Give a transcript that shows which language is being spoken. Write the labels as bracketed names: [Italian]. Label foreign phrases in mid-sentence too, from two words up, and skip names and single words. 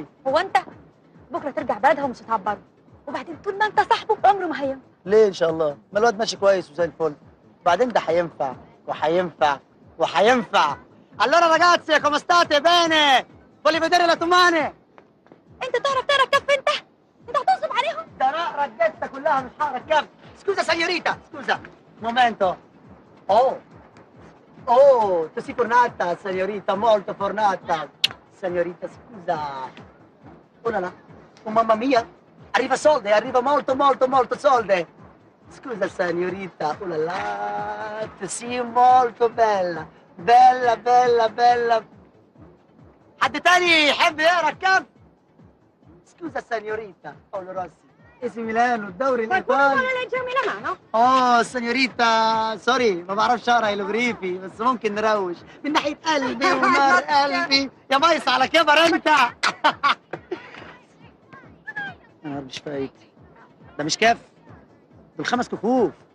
[Arabic] هو انت بكره ترجع بلدها ومش هتعبره، وبعدين طول ما انت صاحبه عمره ما هينفع. ليه ان شاء الله؟ ما الواد ماشي كويس وزي الفل. بعدين ده هينفع وهينفع. [Italian] Allora ragazzi, come state? Bene? Voglio vedere la tua mano. [Arabic] انت تعرف تقرا كف انت؟ انت هتنصب علينا. عليهم؟ ده انا رجلتها كلها مش هركب. [Italian] scusa signorita, scusa momento. Oh, tu sei fornata, signorita, molto fornata. Signorita, scusa. [French] Oh là là, [Italian] oh mamma mia, arriva soldi, arriva molto soldi. Scusa, signorita, [French] oh là là, [Italian] tu sei molto bella, bella. [Arabic] حد تاني يحب يقرا الكف؟ [Italian] سكوزا signorita, Paolo Rossi. [Arabic] اسم ميلانو الدوري الايطالي. [Italian] leggermi la mano. [Arabic] سنيوريتا سوري ما بعرفش اقرا هيروغليفي بس ممكن نروش من ناحيه قلبي ونار قلبي يا ميس على كبر انت. انا مش فايت ده مش كاف دول 5 كفوف.